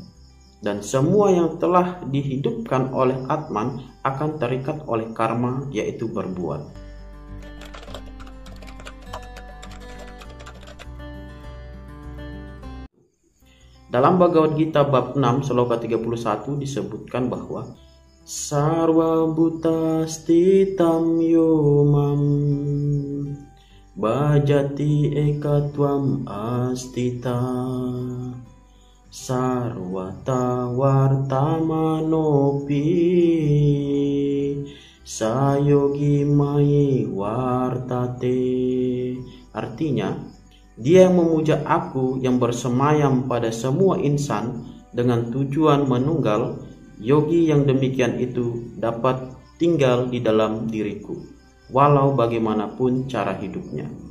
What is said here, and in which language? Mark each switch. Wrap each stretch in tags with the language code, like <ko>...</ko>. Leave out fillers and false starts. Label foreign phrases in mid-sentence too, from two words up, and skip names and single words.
<id>Dan semua yang telah dihidupkan oleh Atman akan terikat oleh karma, yaitu berbuat. Dalam Bhagavad Gita bab 6 sloka 31 disebutkan bahwa</id> <sa>Sarva bhutastitam yomam bhajati ekatvam astita sarvata vartamanopi sayogi mai vartate.</sa> <id>Artinya, dia yang memuja aku yang bersemayam pada semua insan dengan tujuan menunggal, yogi yang demikian itu dapat tinggal di dalam diriku, walau bagaimanapun cara hidupnya.</id>